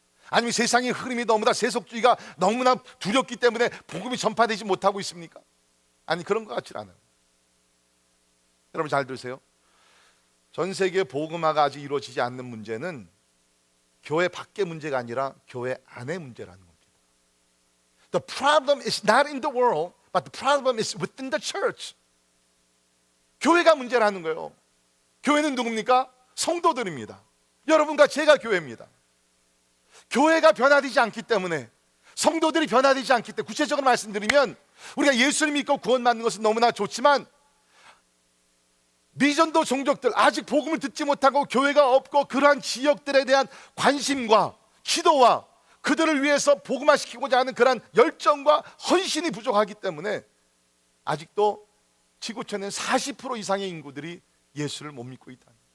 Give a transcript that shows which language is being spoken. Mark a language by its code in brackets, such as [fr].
[ko] 아니면 세상의 흐름이 너무나 세속주의가 너무나 두렵기 때문에 복음이 전파되지 못하고 있습니까? 아니, 그런 것 같지 않아요. 여러분 잘 들으세요. 전 세계 복음화가 아직 이루어지지 않는 문제는 교회 밖의 문제가 아니라 교회 안의 문제라는 겁니다. [en] The problem is not in the world, but the problem is within the church. [ko] 교회가 문제라는 거예요. 교회는 누굽니까? 성도들입니다. 여러분과 제가 교회입니다. 교회가 변화되지 않기 때문에, 성도들이 변화되지 않기 때문에, 구체적으로 말씀드리면 우리가 예수를 믿고 구원받는 것은 너무나 좋지만 미전도 종족들, 아직 복음을 듣지 못하고 교회가 없고 그러한 지역들에 대한 관심과 기도와 그들을 위해서 복음화시키고자 하는 그러한 열정과 헌신이 부족하기 때문에 아직도 지구촌엔 40% 이상의 인구들이 예수를 못 믿고 있다.